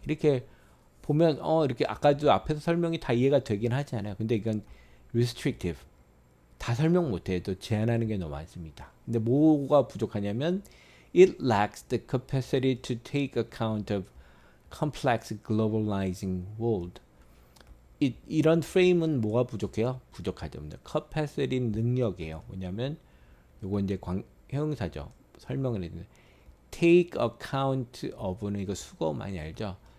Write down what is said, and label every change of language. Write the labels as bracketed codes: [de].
[ko] 이렇게 보면 이렇게 아까도 앞에서 설명이 다 이해가 되긴 하잖아요. 근데 이건 restrictive. 다 설명 못해도 제한하는 게 너무 많습니다. 근데 뭐가 부족하냐면 [en] it lacks the capacity to take account of complex globalizing world. [ko] 이런 프레임은 뭐가 부족해요? 부족하죠. capacity 능력이에요. 뭐냐면 요거 이제 형용사죠. 설명을 해주는 [en] take account of [ko] 는 이거 수거 많이 알죠?